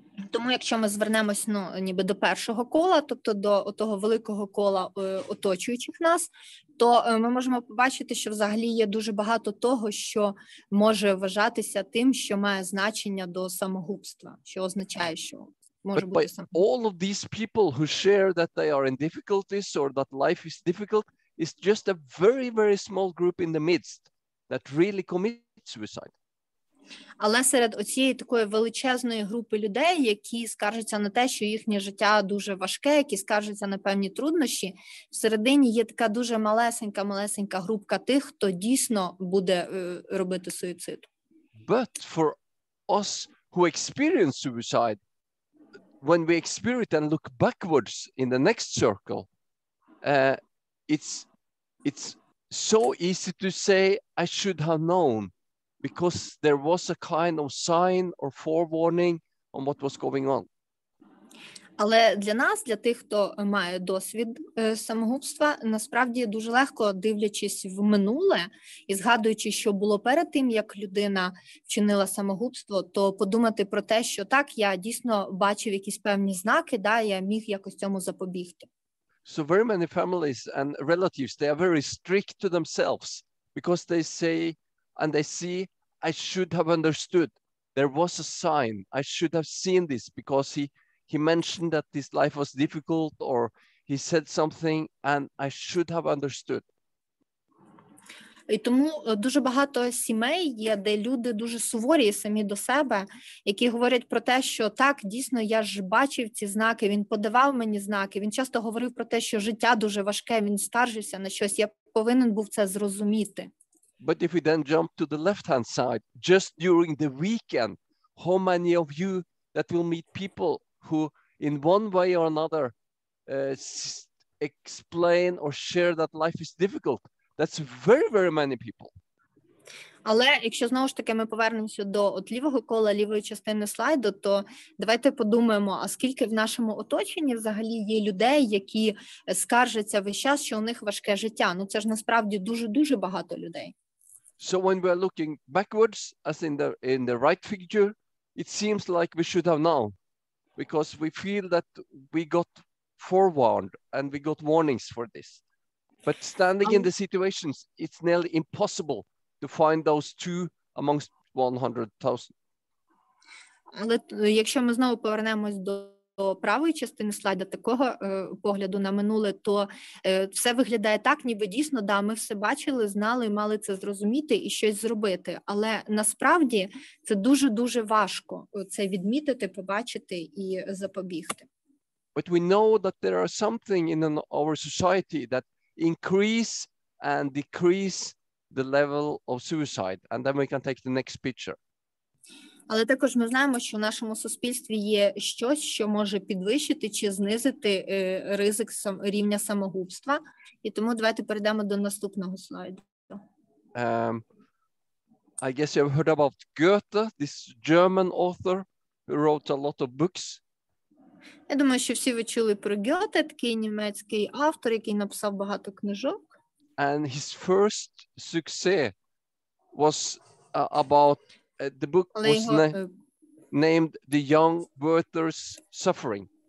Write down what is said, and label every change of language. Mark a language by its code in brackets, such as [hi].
[uk] Тому якщо ми звернемось, ніби до першого кола, тобто до того великого кола оточуючих нас, то ми можемо побачити, що взагалі є дуже багато того, що може вважатися тим, що має значення до самогубства, що означає, що може бути самогубство. [en] All of these people who share that they are in difficulties or that life is difficult is just a very, very small group in the midst that really commit suicide. [uk] Але серед оцієї такої величезної групи людей, які скаржаться на те, що їхнє життя дуже важке, які скаржаться на певні труднощі, всередині є така дуже малесенька групка тих, хто дійсно буде робити суїцид. [en] But for us who experience suicide, when we experience it and look backwards in the next circle, it's so easy to say, I should have known, because there was a kind of sign or forewarning on what was going on. [uk] Але для нас, для тих, хто має досвід самогубства, насправді дуже легко, дивлячись в минуле і згадуючи, що було перед тим, як людина вчинила самогубство, то подумати про те, що так, я дійсно бачив якісь певні знаки, я міг якось цьому запобігти. [en] So very many families and relatives, they are very strict to themselves because they say and they see, I should have understood. There was a sign. I should have seen this because he mentioned that this life was difficult, or he said something and I should have understood. [uk] І тому дуже багато сімей є, де люди дуже суворі самі до себе, які говорять про те, що так, дійсно, я ж бачив ці знаки, він подавав мені знаки, він часто говорив про те, що життя дуже важке, він скаржився на щось, я повинен був це зрозуміти. [en] But if we then jump to the left-hand side, just during the weekend, how many of you that will meet people who in one way or another explain or share that life is difficult? That's very, very many people. [uk] Але якщо знову ж таки ми повернемося до лівого кола, лівої частини слайду, то давайте подумаємо, а скільки в нашому оточенні взагалі є людей, які скаржаться весь час, що у них важке життя. Це ж насправді дуже-дуже багато людей. [en] So when we are looking backwards, as in the right figure, it seems like we should have known, because we feel that we got forewarned and we got warnings for this. But standing in the situations, it's nearly impossible to find those two amongst 100,000. [uk] Але якщо ми знову повернемось до правої частини слайду, такого погляду на минуле, то все виглядає так, ніби дійсно, ми все бачили, знали, мали це зрозуміти і щось зробити. Але насправді це дуже-дуже важко це відмітити, побачити і запобігти. [en] But we know that there are something in our society that increase and decrease the level of suicide. And then we can take the next picture. [uk] Але також ми знаємо, що в нашому суспільстві є щось, що може підвищити чи знизити ризик рівня самогубства. І тому давайте перейдемо до наступного слайду. [en] I guess you have heard about Goethe, this German author who wrote a lot of books. [uk] Я думаю, що всі ви чули про Гьоте, такий німецький автор, який написав багато книжок. [en] And his first success was about the book was named The Young Werther's Suffering.